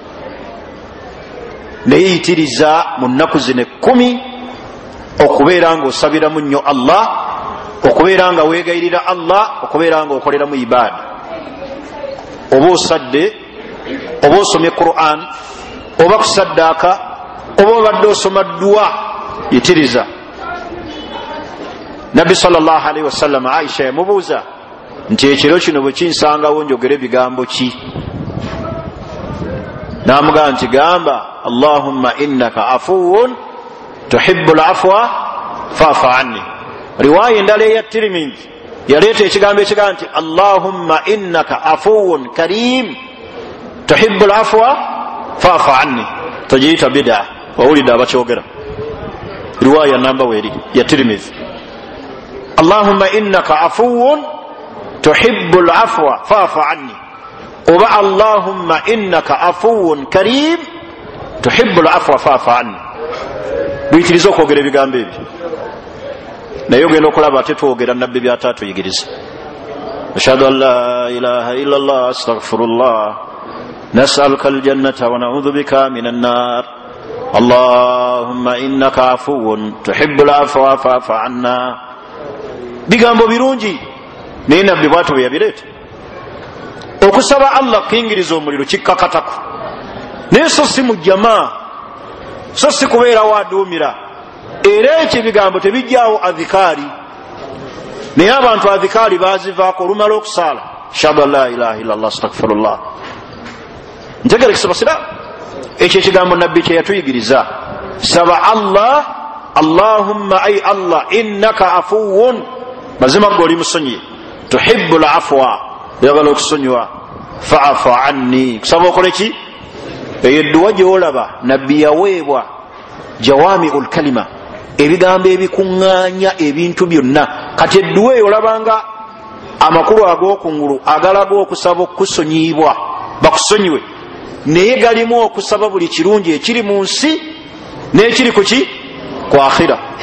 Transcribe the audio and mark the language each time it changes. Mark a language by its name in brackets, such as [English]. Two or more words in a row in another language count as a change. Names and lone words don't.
[Ganda] naye yitiriza mu nnaku zino 10 okubeera nga osabiramu nnyo Allah okubeera nga weegayirira Allah okubeera nga okoleramu ibaada oba osadde oba osomye Qur'an oba kusaddaaka oba obadde osoma dduwa yitiriza Nabbi [Arabic] صلى الله عليه وسلم [Ganda] Aisha yamubuuza nti ekiro kino bwe kinsangawo njogere bigambo ki n'amugamba nti gamba [Arabic] اللهم إنك عفو تحب العفو فاعف عني [Ganda] riwaya endala eya Tirmidhi yaleeta ekigambo ekigamba nti [Arabic] اللهم إنك عفو كريم تحب العفو فاعف عني [Ganda] togiyita bid'a wawulidde abakyogera riwaya namba weri ya Tirmidhi [Arabic] اللهم إنك عفو تحب العفو فاعف عني [Ganda] oba [Arabic] اللهم إنك عفو كريم تحب العفو فاعف عني [Ganda] buyitiriza okwogera ebigambo ebyo naye ogenda okulaba ate twogera nabbi byataatuyigiriza [Arabic] أشهد أن لا إله إلا الله أستغفر الله نسألك الجنة ونعوذ بك من النار اللهم إنك عفو تحب العفو فاعف عنا [Ganda] bigambo birungi naye nabbi bwatu bwe yabireeta okusaba Allah kuyingiriza omuliro kikkakatako naye so si mu jamaa so si kubeera waduumira era ekyo ebigambo tebijjaawo adhikaari naye abantu adhikaari bazivaako olumala okusaala ashhadu [Arabic] أن لا إله إلا الله أستغفر الله [Ganda] ntegere kisaba siraamu ekyo ekigambo nabbi kye yatuyigiriza saba Allah Allahumma ay Allah [Arabic] إنك عفو [Ganda] mazima goli musonyi [Arabic] تحب العفو [Ganda] yagala okusonyiwa [Arabic] فاعف عني [Ganda] kusaba okole ki edduwa gyolaba nabbi yaweebwa [Arabic] جوامع الكلم [Ganda] ebigambo ebikuŋŋaanya ebintu byonna kati edduwa eyo olabanga amakulu ag'okungulu agalaga okusaba okusonyibwa bakusonyiwe naye galimu okusaba buli kirungi ekiri mu nsi n'ekiri ku ki ku akhira